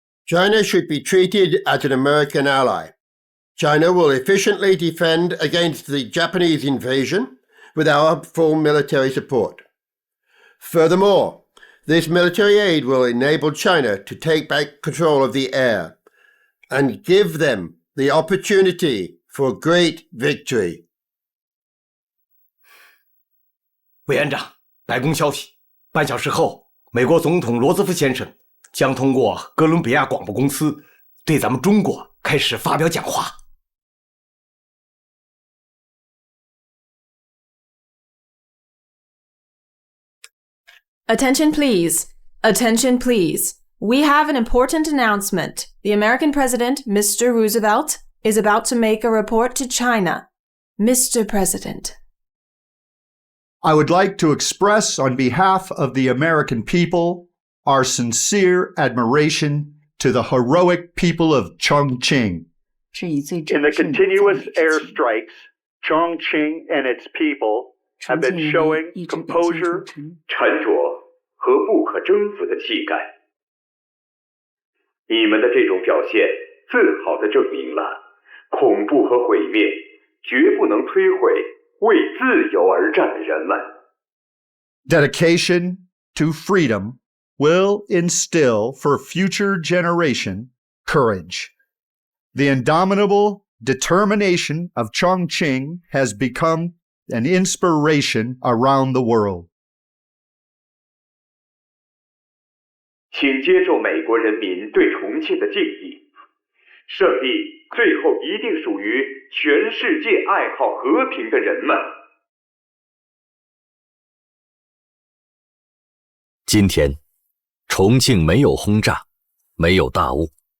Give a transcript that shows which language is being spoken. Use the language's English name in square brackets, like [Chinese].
[English] China should be treated as an American ally. China will efficiently defend against the Japanese invasion with our full military support. Furthermore, this military aid will enable China to take back control of the air and give them the opportunity for great victory. [Chinese] 委员长，白宫消息，半小时后，美国总统罗斯福先生将通过哥伦比亚广播公司对咱们中国开始发表讲话。 [English] Attention please. Attention please. We have an important announcement. The American President, Mr. Roosevelt, is about to make a report to China. Mr. President. I would like to express on behalf of the American people our sincere admiration to the heroic people of Chongqing. In the continuous airstrikes, Chongqing and its people have been showing composure, [Chinese] 沉着和不可征服的气概。你们的这种表现，最好地证明了恐怖和毁灭绝不能摧毁为自由而战的人们。 [English] Dedication to freedom will instill for future generation courage. The indomitable determination of Chongqing has become an inspiration around the world. [Chinese] 请接受美国人民对重庆的敬意。胜利最后一定属于全世界爱好和平的人们。今天，重庆没有轰炸，没有大雾。